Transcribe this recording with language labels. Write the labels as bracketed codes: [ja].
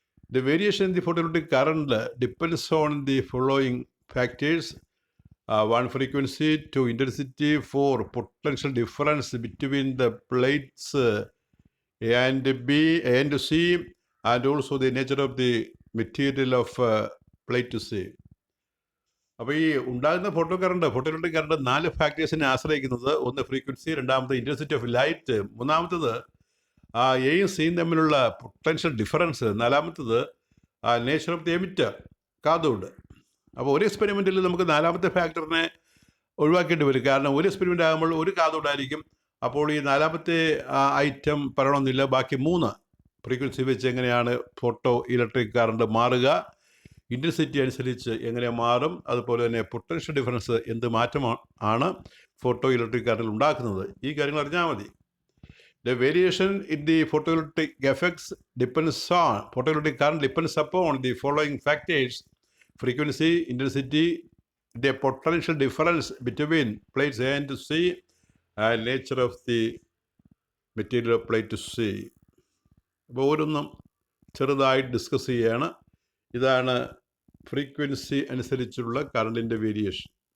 [en] The variation in the photoelectric current depends on the following factors. 1 frequency, 2 intensity, 4 potential difference between the plates A and B and C, and also the nature of the material of plate to C. [ml] അപ്പോൾ ഈ ഉണ്ടാകുന്ന ഫോട്ടോയിലക്ട്രിക് current 4 ഫാക്ടേഴ്സിനെ ആശ്രയിക്കുന്നത്. ഒന്ന് frequency, രണ്ടാമത് intensity of light, മൂന്നാമത്തത് എയും സിയും തമ്മിലുള്ള പൊട്ടൻഷ്യൽ ഡിഫറൻസ്, നാലാമത്തത് nature of the emitter, cathode. അപ്പോൾ ഒരു എക്സ്പെരിമെൻറ്റിൽ നമുക്ക് നാലാമത്തെ ഫാക്ടറിനെ ഒഴിവാക്കേണ്ടി വരും. കാരണം ഒരു എക്സ്പെരിമെൻ്റ് ആകുമ്പോൾ ഒരു കാഥോഡായിരിക്കും. അപ്പോൾ ഈ നാലാമത്തെ ഐറ്റം പറയണമെന്നില്ല. ബാക്കി 3 ഫ്രീക്വൻസി വെച്ച് എങ്ങനെയാണ് ഫോട്ടോ ഇലക്ട്രിക് കറണ്ട് മാറുക, ഇൻറ്റൻസിറ്റി അനുസരിച്ച് എങ്ങനെ മാറും, അതുപോലെ തന്നെ പൊട്ടൻഷ്യൽ ഡിഫറൻസ് എന്ത് മാറ്റമാണ് ഫോട്ടോ ഇലക്ട്രിക് കറണ്ടിൽ ഉണ്ടാക്കുന്നത്, ഈ കാര്യങ്ങൾ അറിഞ്ഞാൽ മതി. [en] The variation in the photoelectric effects photoelectric current depends upon the following factors: frequency, intensity, the potential difference between plates A and C, and nature of the material of plate to C. [ml] അപ്പോൾ ഓരോന്നും ചെറുതായി discuss ചെയ്യുകയാണ്. ഇതാണ് frequency അനുസരിച്ചുള്ള കറണ്ടിൻ്റെ variation.